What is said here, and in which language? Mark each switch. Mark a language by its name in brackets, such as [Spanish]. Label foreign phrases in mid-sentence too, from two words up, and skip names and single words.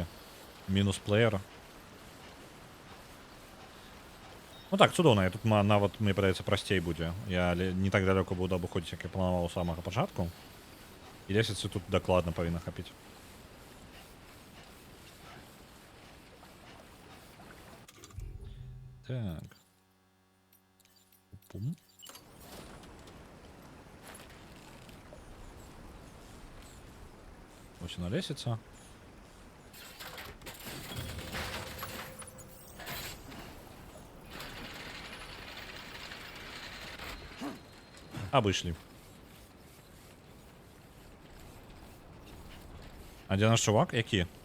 [Belarusian] Мінус плеер. Ну так, цудоўна, я тут нават, мне падаецца, прасцей будзе. Я не так далёка буду абыходзіць, як я планаваў з самага пачатку. І лесвіцы тут дакладна павінна хапіць. Так. [Ukrainian] Пум. Ось вона лесіца. [Russian] Обышлі. [Belarusian] А дзе наш чувак? Які?